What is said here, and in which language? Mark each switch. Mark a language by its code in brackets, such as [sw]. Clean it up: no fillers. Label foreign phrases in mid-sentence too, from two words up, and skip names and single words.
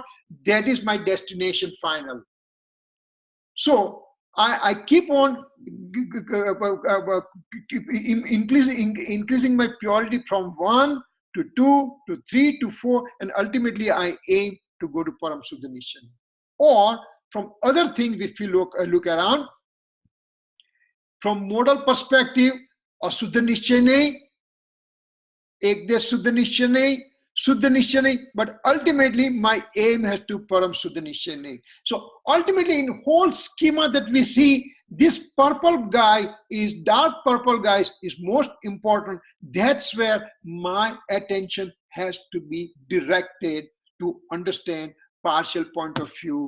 [en] That is my destination final. So I keep on increasing my purity from 1 to 2 to 3 to 4, and ultimately I aim to go to [sa] परम शुद्ध निश्चय. [en] Or from other things, if you look around, from modal perspective, [sa] अशुद्ध निश्चय नहि, एकदेश शुद्ध निश्चय नहि, शुद्ध निश्चय नहि, [en] but ultimately my aim has to [sa] परम शुद्ध निश्चय नहि. [en] So ultimately in whole schema that we see, this purple guy is, dark purple guy is most important. That's where my attention has to be directed to understand partial point of view.